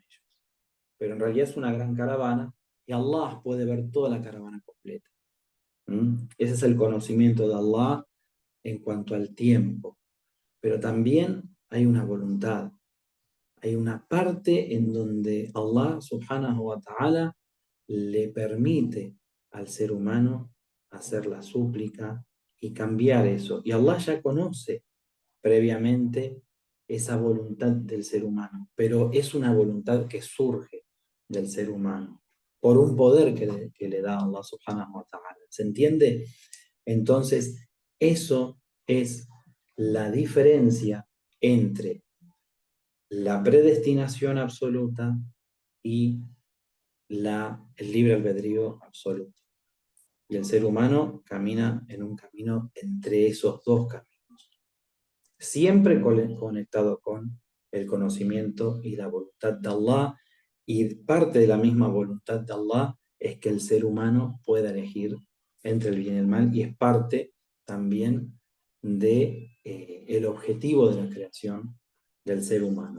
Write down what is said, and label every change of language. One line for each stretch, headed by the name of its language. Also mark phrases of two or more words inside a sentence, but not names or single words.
Spanish: Pero en realidad es una gran caravana y Allah puede ver toda la caravana completa. Ese es el conocimiento de Allah en cuanto al tiempo. Pero también hay una voluntad. Hay una parte en donde
Arabic: الله سبحانه وتعالى
Spanish: le permite al ser humano hacer la súplica y cambiar eso. Y Allah ya conoce previamente esa voluntad del ser humano, pero es una voluntad que surge del ser humano por un poder que le da
Arabic: الله سبحانه وتعالى.
Spanish: ¿Se entiende? Entonces, eso es la diferencia entre la predestinación absoluta y el libre albedrío absoluto. Y el ser humano camina en un camino entre esos dos caminos, siempre conectado con el conocimiento y la voluntad de Allah, y parte de la misma voluntad de Allah es que el ser humano pueda elegir entre el bien y el mal, y es parte también de el objetivo de la creación del ser humano.